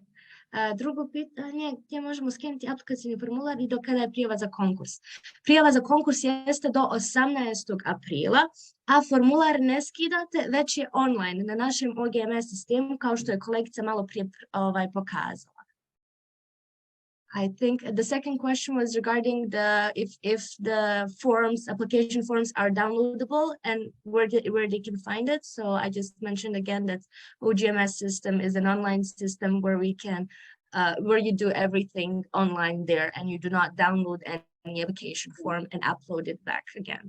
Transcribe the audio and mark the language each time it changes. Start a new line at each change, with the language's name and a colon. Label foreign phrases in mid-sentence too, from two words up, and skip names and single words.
Bosnian: Drugo pitanje, gdje možemo skeniti aplikacijni formular i do kada je prijava za konkurs? Prijava za konkurs jeste do 18. aprila, a formular ne skidate, već je online na našem OGMS sistemu, kao što je kolegica malo prije pokazala.
English: I think the second question was regarding if the application forms are downloadable and where they can find it. So I just mentioned again that OGMS system is an online system where we can where you do everything online there, and you do not download any application form and upload it back again.